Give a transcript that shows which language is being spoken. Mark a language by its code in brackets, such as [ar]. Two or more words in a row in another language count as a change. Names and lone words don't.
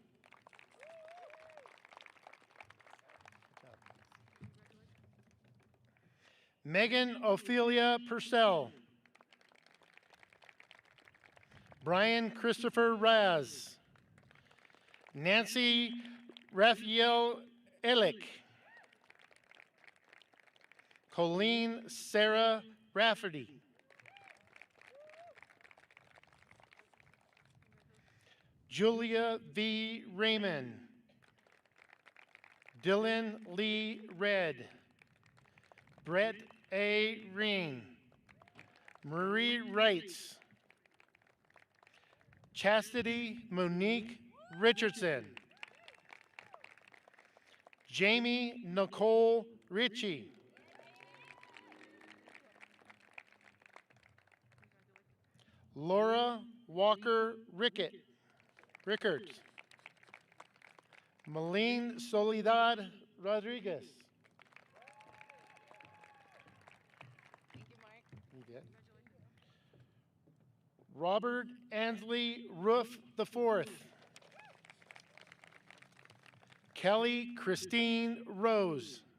[en] Megan Ophelia Purcell. Brian Christopher Raz. Nancy Raphael Elick. Colleen Sarah Rafferty. Julia V. Raymond. Dylan Lee Red. Brett A. Ring. Marie Wrights. Chastity Monique Richardson. Jamie Nicole Ritchie. Laura Walker Rickards. Malene Soledad Rodriguez. Thank you, Mike. You get. Robert Ansley Roof IV. Kelly Christine Rose.